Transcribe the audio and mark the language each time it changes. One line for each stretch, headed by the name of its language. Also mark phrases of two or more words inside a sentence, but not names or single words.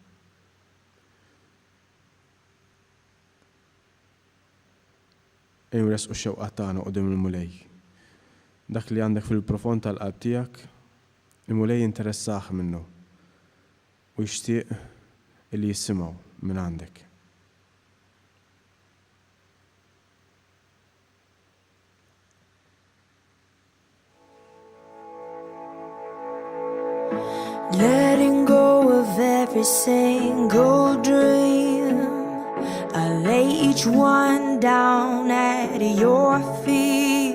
Maltese: Ejju resqu x-xewqat tagħna qudiem il-mulej. Dak li għandek fil-profond tal-qalb tiegħek, il-mulej interessah minnu u jixtieq li jissimgħu minn għandek.
English: Letting go of every single dream, I lay each one down at your feet.